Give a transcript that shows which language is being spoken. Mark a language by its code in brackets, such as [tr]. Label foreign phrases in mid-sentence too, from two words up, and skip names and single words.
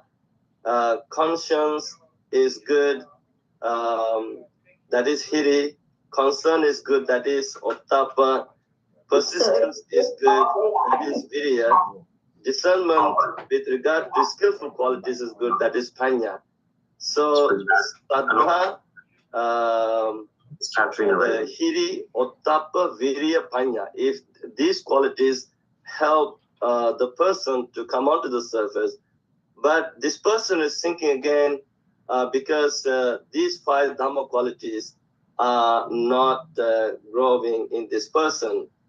[en] Conscience is good, that is hiri. Concern is good, that is ottappa. Persistence is good, that is virya. Discernment with regard to skillful qualities is good, that is panya. [pi] So saddha, hiri, ottappa, virya, panya. [en] If these qualities help the person to come onto the surface. But this person is sinking again because these 5 Dhamma qualities are not growing in this person.